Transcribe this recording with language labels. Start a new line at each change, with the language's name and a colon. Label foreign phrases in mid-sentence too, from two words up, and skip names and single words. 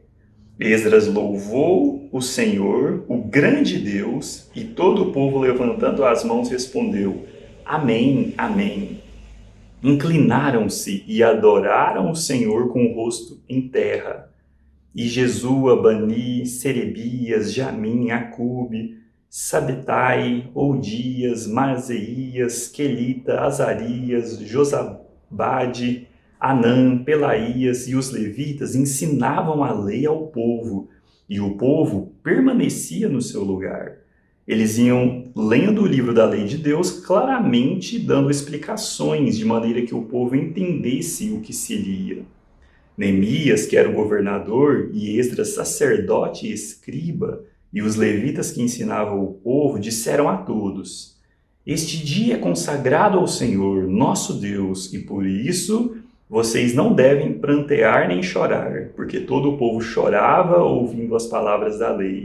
Portuguese: Esdras louvou o Senhor, o grande Deus, e todo o povo, levantando as mãos, respondeu: Amém, amém. Inclinaram-se e adoraram o Senhor com o rosto em terra. E Jesua, Bani, Serebias, Jamim, Acube Sabetai, Odias, Maaseias, Quelita, Azarias, Josabade, Anã, Pelaías e os levitas ensinavam a lei ao povo, e o povo permanecia no seu lugar. Eles iam lendo o livro da lei de Deus, claramente dando explicações, de maneira que o povo entendesse o que se lia. Neemias, que era o governador, e Esdras, sacerdote e escriba, e os levitas que ensinavam o povo, disseram a todos: este dia é consagrado ao Senhor, nosso Deus, e por isso vocês não devem prantear nem chorar, porque todo o povo chorava ouvindo as palavras da lei.